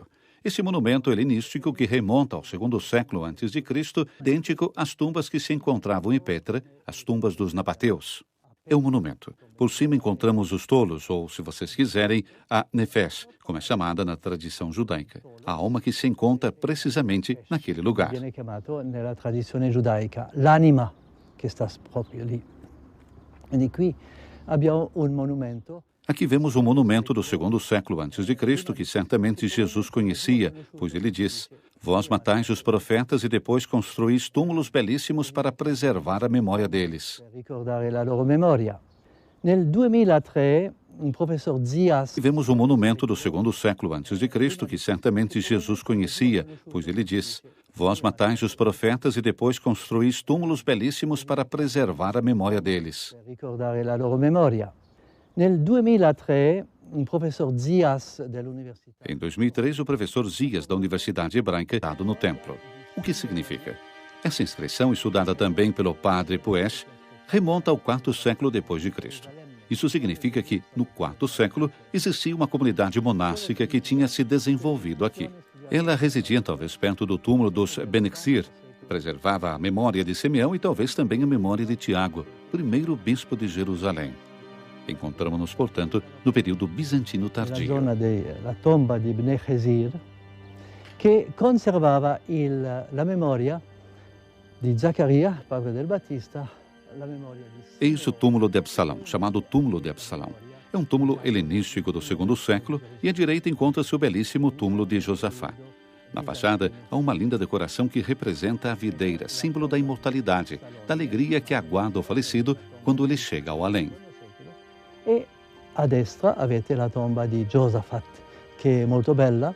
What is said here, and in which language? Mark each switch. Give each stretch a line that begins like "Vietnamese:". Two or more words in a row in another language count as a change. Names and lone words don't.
Portuguese: Esse monumento helenístico que remonta ao segundo século a.C., idêntico às tumbas que se encontravam em Petra, as tumbas dos nabateus. É um monumento. Por cima encontramos os tolos, ou, se vocês quiserem, a nefes, como é chamada na tradição judaica, a alma que se encontra precisamente naquele lugar.
Italian: Viene chiamato nella tradizione giudaica l'anima che sta proprio lì. E qui abbiamo un monumento.
Portuguese: Aqui vemos um monumento do segundo século a.C., que certamente Jesus conhecia, pois ele diz: vós matais os profetas e depois construís túmulos belíssimos para preservar a memória deles.
Italian: Ricordare la loro memoria. Nel 2003,
Portuguese: um professor Zias. E vemos um monumento do segundo século a.C., que certamente Jesus conhecia, pois ele diz: vós matais os profetas e depois construís túmulos belíssimos para preservar a memória deles.
Italian: Ricordare la loro memoria. Nel 2003,
Portuguese: um professor
Italian: Zias dell'università.
Portuguese: Em 2003, o professor Zias da Universidade Hebraica estado no templo. O que significa? Essa inscrição, estudada também pelo padre Puesh, remonta ao quarto século depois de Cristo. Isso significa que, no quarto século, existia uma comunidade monástica que tinha se desenvolvido aqui. Ela residia talvez perto do túmulo dos Benexir, preservava a memória de Simeão e talvez também a memória de Tiago, primeiro bispo de Jerusalém. Encontramos-nos, portanto, no período bizantino tardio.
Italian: La zona della tomba di Bnei Gesir, che conservava la memoria di Zaccaria, padre del Battista, la memoria di...
Portuguese: Eis o túmulo de Absalão, chamado túmulo de Absalão. É um túmulo helenístico do segundo século e à direita encontra-se o belíssimo túmulo de Josafá. Na fachada, há uma linda decoração que representa a videira, símbolo da imortalidade, da alegria que aguarda o falecido quando ele chega ao além.
Italian: E a destra avete la tomba di Josafat, che è molto bella.